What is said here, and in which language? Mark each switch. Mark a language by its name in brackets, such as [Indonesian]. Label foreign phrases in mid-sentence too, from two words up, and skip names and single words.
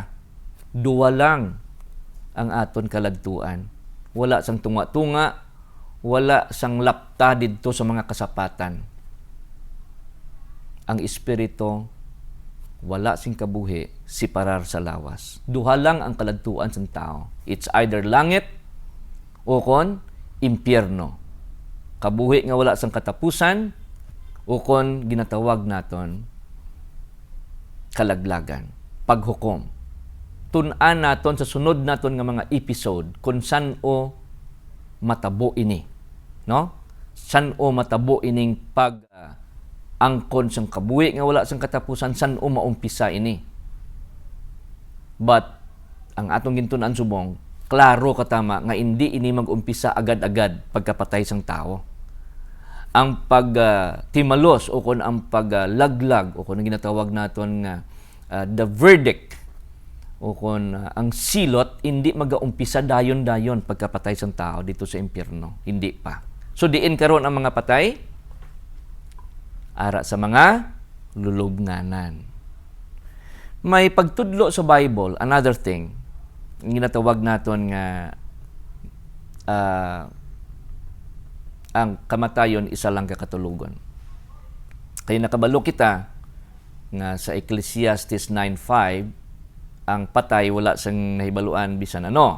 [Hiligaynon] Duwa lang ang aton kalagtuan. Wala sang tunga-tunga, wala sang lapta didto sa mga kasapatan. Ang espiritu wala sing kabuhi siparar sa lawas. Duha lang ang kalagtuan sang tao. [English] It's either [Hiligaynon] langit o kon impyerno. Kabuhi nga wala sang katapusan o kon ginatawag naton kalaglagan, paghukom. Tun-an naton sa sunod naton nga mga episode kung san o matabo ini, no? San o matabo ining angkon sang kabuhi nga wala sang katapusan, san o maumpisa ini. But ang atong gintun-an subong, klaro katama nga hindi ini mag-umpisa agad-agad pagkapatay sang tao. Ang pagtimalos o kung ang paglaglag o kung ang ginatawag naton nga [English] the verdict [Hiligaynon] o kung ang silot hindi mag-aumpisa dayon-dayon pagkapatay sang tao dito sa impyerno. Hindi pa. So diin karon ang mga patay ara sa mga lulubnganan. May pagtudlo sa Bible, [English] another thing, [Hiligaynon] ang ginatawag naton nga ang kamatayon isa lang kakatulugon. Kaya nakabalo kita nga sa Ecclesiastes 9:5 ang patay wala sang nahibaluan bisan ano.